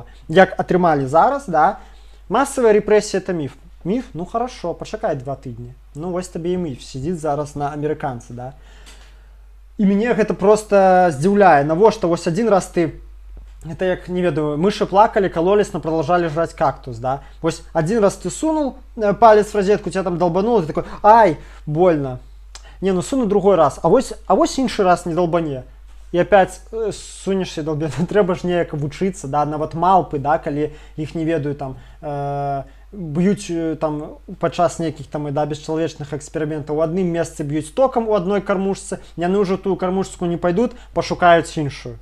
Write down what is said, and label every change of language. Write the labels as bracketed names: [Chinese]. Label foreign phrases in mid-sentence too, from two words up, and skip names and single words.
[Belarusian] Як атрымалі зараз, да? Масавая рэпрэсія — это міф. Міф? Ну хорошо, пачакай 2 тыдні. Ну вось табе і міф, сидзіць зараз на амерыканцы, да? І мяне гэта проста здзіўляе. Навошта вось адзін раз ты, это як, не ведаю, мышы плакалі, [Russian] кололись, но продолжали жрать кактус, да? Вось один раз ты сунул палец в розетку, тебя там долбануло, ты такой: ай, больно. Не, ну суну другой раз, [Belarusian] а вось інший раз не долбане. І опять сунешся і долбе. Трэба ж неяк вучыцца, да? Нават малпы, да, калі іх не ведаю, там, б'юць там падчас нейкіх там, да, бесчалавечных эксперыментаў. У адным месцы б'юць токам у адной кармушцы, яны ўжо тую кармушку не пайдуць, пашукаюць іншую.